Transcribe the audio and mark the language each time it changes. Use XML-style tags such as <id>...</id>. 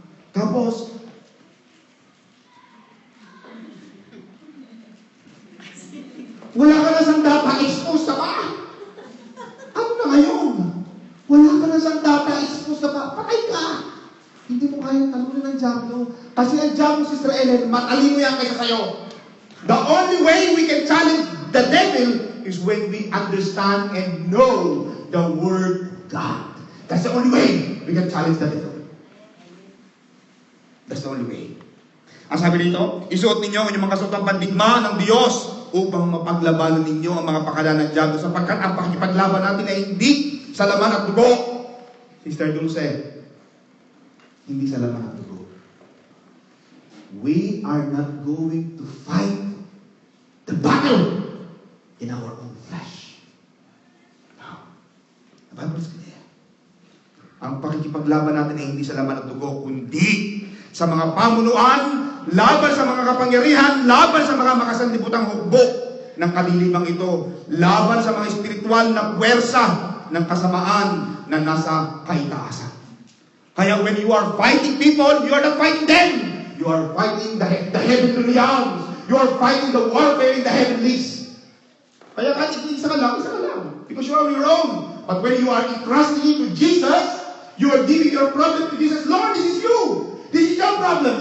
<tl>Tapos, wala ka na sandata, expose ka pa. Ano na ngayon? Wala ka na sandata, expose ka pa. Patay ka. Hindi mo kayang talunin ng Diablo. Kasi ang Diablo, Sister Ellen, matalino yan kaysa sa'yo.</tl> <en>The only way we can challenge the devil is when we understand and know the Word of God. That's the only way we can challenge the devil. That's the only way.</en> <tl>Ang sabi dito, isuot ninyo ang inyong mga kasuotang pandigma ng Diyos upang mapaglabanan ninyo ang mga pakala ng Diablo sapagkat ang pakikipaglaban natin ay hindi sa laman at dugo. Sister Dulce, hindi sa laman at dugo.</tl> <en>We are not going to fight the battle in our own flesh. No. The Bible is clear.</en> <tl>Ang pakikipaglaban natin ay hindi sa laman at dugo, kundi sa mga pamunuan, laban sa mga kapangyarihan, laban sa mga makasanlibutang hukbo ng kalilibang ito, laban sa mga espiritual na puwersa ng kasamaan na nasa kaitaasan.</tl> <en>Kaya when you are fighting people, you are not fighting them. You are fighting the heavenly realms. You are fighting the warfare in the heavenlies.</en> <tl>Kaya kahit isa ka lang.</tl> <en>Because you are on your own. But when you are entrusting into Jesus, you are giving your problem to Jesus. Lord, this is you. This is your problem.</en>